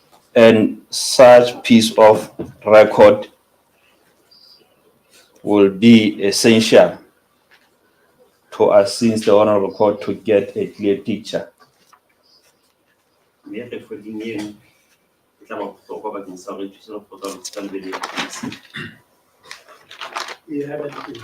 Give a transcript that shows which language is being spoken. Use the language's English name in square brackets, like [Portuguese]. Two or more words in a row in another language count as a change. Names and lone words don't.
[English] And such piece of record will be essential to assist the honorable court to get a clear picture. [Southern Sotho] mme recording eno e tla ba bohlokwa bakeng sa hore e thuse lepotla hore se ka lebelele Ee, ha ba le teng.